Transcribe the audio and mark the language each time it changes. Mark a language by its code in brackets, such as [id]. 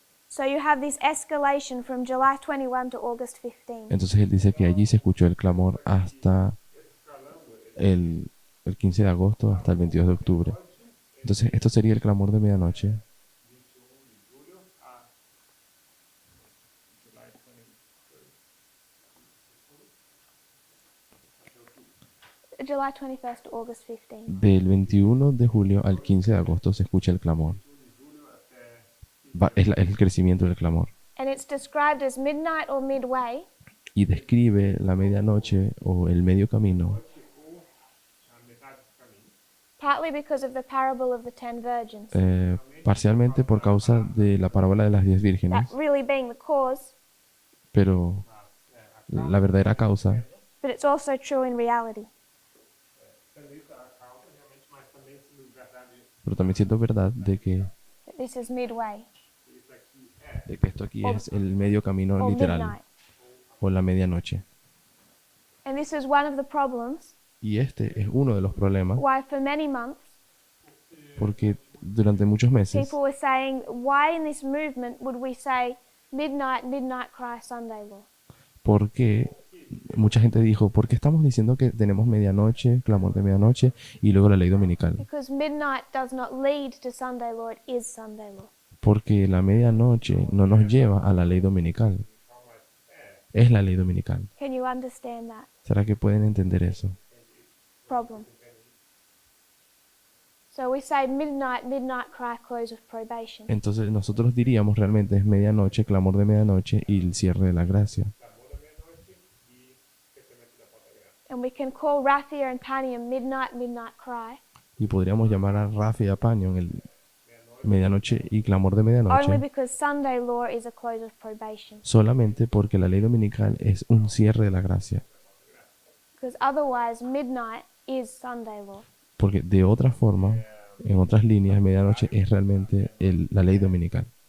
[en] So you have this escalation from July 21 to August 15. [es] entonces él dice que allí se escuchó el clamor hasta el 15 de agosto hasta el 22 de octubre. Entonces esto sería el clamor de medianoche. [en] July 21st to August 15. [es] Del 21 de julio al 15 de agosto se escucha el clamor. Es el crecimiento del clamor. [en] And it's described as midnight or midway [es] Y describe la medianoche o el medio camino, [en] partly because of the parable of the 10 virgins. [es] parcialmente por causa de la parábola de las 10 vírgenes, [en] That really being the cause, [es] pero la verdadera causa, [en] but it's also true in reality. [es] pero también siento verdad de que [en] That this is midway [es] esto aquí es el medio camino [en] or literal midnight. [es] o la medianoche. [en] And this is one of the problems [es] Y este es uno de los problemas [en] why for many months [es] porque durante muchos meses [en] people were saying, why in this movement would we say midnight, midnight cry, Sunday law? [es] porque mucha gente dijo, ¿por qué estamos diciendo que tenemos medianoche, clamor de medianoche y luego la ley dominical? [en] Because midnight does not lead to Sunday law, it is Sunday law. [es] Porque la medianoche no nos lleva a la ley dominical. Es la ley dominical. [en] Can you understand that [es] ¿Será que pueden entender eso? [en] problem? So we say midnight, midnight cry, close of probation. [es] Entonces nosotros diríamos realmente es medianoche, clamor de medianoche y el cierre de la gracia. [en] And we can call Raphia and Panium midnight, midnight cry, [es] Y podríamos llamar a Rafa y a Paño en el medianoche y clamor de [en] only [es] medianoche [en] because Sunday law is a close of probation. [es] solamente porque la ley dominical es un cierre de la gracia. [en] Because otherwise, midnight is Sunday law. [es] Porque de otra forma, en otras líneas, medianoche es realmente la ley dominical.